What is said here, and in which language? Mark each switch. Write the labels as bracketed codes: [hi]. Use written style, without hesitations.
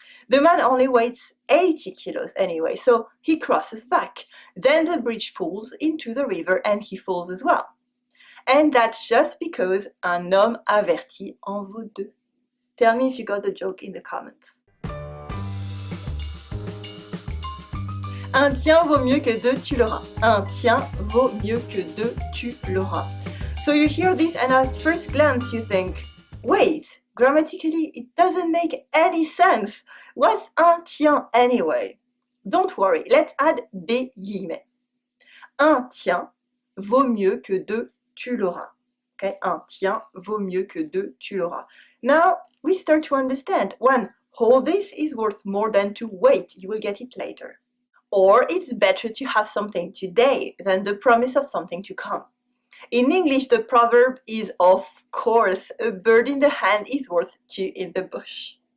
[en] The man only weighs 80 kilos anyway, so he crosses back. Then the bridge falls into the river and he falls as well. And that's just because [fr] un homme averti en vaut deux. [en] Tell me if you got the joke in the comments. [fr] Un tien vaut mieux que deux, tu l'auras. Un tien vaut mieux que deux, tu l'auras. [en] So you hear this and at first glance you think, wait, grammatically it doesn't make any sense. What's un tien anyway? Don't worry, let's add des guillemets. [fr] Un tien vaut mieux que deux, tu l'auras. Okay? Un tien vaut mieux que deux, tu l'auras. [en] Now we start to understand. One, all this is worth more than two. Wait, you will get it later. Or it's better to have something today than the promise of something to come. In English, the proverb is, of course, a bird in the hand is worth two in the bush.